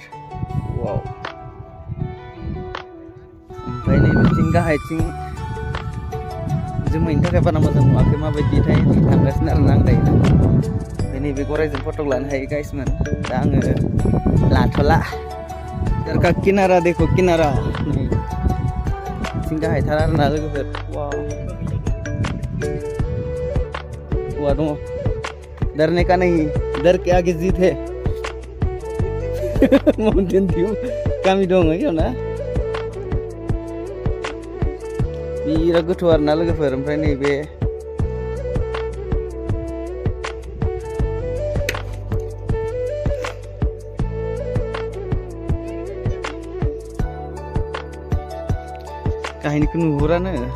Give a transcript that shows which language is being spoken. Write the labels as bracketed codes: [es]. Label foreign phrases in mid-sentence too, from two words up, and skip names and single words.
[brx] वाव। ओमफ्राय नै बिथिं गाहायथिं जोमैनि थाखाय बारा मोजां नुवाखै, माबायदिथाय थांगासिनो आरोना आं दायो। नैबे गरायजों फट' लानो हायो गाइसमोन, दा आङो लाथ'ला। [hi] का किनारा देखो किनारा, [brx] बिथिं गाहायथार आरोना लोगोफोर। वाव औवा दङ, [hi] डरने का नहीं, डर के आगे जीत है। [en] mountain view [brx] गामि दङ इयावना, बिराद गोथौ आरोना लोगोफोर। ओमफ्राय नैबे काहिनिखौ नुहुरानो।